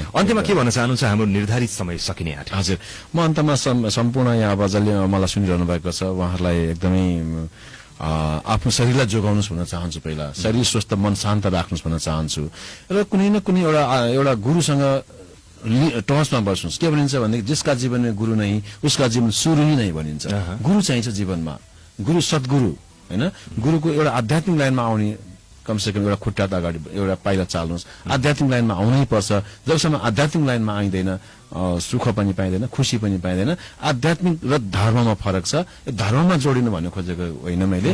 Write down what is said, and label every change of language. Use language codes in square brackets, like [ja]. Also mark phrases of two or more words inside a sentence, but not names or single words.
[ne] अन्त्यमा के भन्न चाहनुहुन्छ? हाम्रो निर्धारित समय सकिने आँट्यो। हजुर, म अन्तमा सम्पूर्ण यहाँ अब जसले मलाई सुनिरहनु भएको छ उहाँहरूलाई एकदमै आफ्नो शरीरलाई जोगाउनुहोस् भन्न चाहन्छु। पहिला शरीर स्वस्थ मन शान्त राख्नुहोस् भन्न चाहन्छु र कुनै न कुनै एउटा गुरुसँग टर्चमा बस्नुहोस्। के भनिन्छ भनेदेखि [hi] जिसका जीवन में गुरु नहीं उसका जीवन सुरु ही नहीं [ne] भनिन्छ। गुरु चाहिन्छ जीवनमा। गुरु सद्गुरु हैन। गुरुको एउटा आध्यात्मिक लाइनमा आउने कमसेकम एउटा खुट्टा अगाडि एउटा पाइला चाल्नुहोस्। आध्यात्मिक लाइनमा आउनै पर्छ। जबसम्म आध्यात्मिक लाइनमा आइँदैन सुख पनि पाइँदैन, खुसी पनि पाइँदैन। आध्यात्मिक र धर्ममा फरक छ। धर्ममा जोडिनु भन्नु खोजेको होइन मैले।